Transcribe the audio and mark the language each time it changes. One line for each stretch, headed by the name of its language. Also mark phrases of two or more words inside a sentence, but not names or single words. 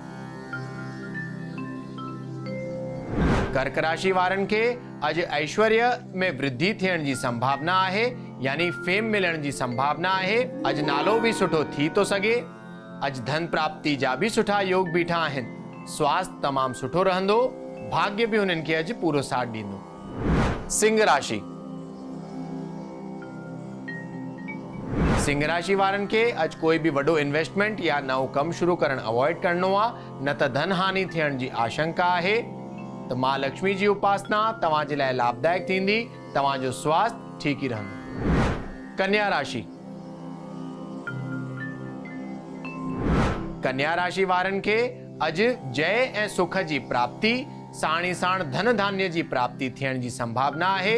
Sindhi: कर्क राशि वारनि खे अॼु ऐश्वर्य में वृद्धि थियण जी संभावना आहे, यानी फेम मिलण जी संभावना आहे। अॼु नालो भी सुठो थी तो सघे। अॼु धन प्राप्ति जा भी सुठा योग बीठा आहिनि। स्वास्थ्य तमामु सुठो रहंदो, भाग्य भी हुननि खे अॼु पूरो साथ ॾींदो। सिंह राशि। सिंह राशि वारनि खे अॼु कोई भी वॾो इन्वेस्टमेंट या नओं कमु शुरू करणु अवॉइड करणो आहे, न त धन हानि थियण जी आशंका आहे। त मां लक्ष्मी जी उपासना तव्हांजे लाइ लाभदायक थींदी। तव्हांजो स्वास्थ्य ठीक ई रहंदो। कन्या राशि। कन्या राशि वारनि खे अॼु जय ऐं सुख जी प्राप्ति, साण ई साण धन धान्य जी प्राप्ति थियण जी संभावना आहे।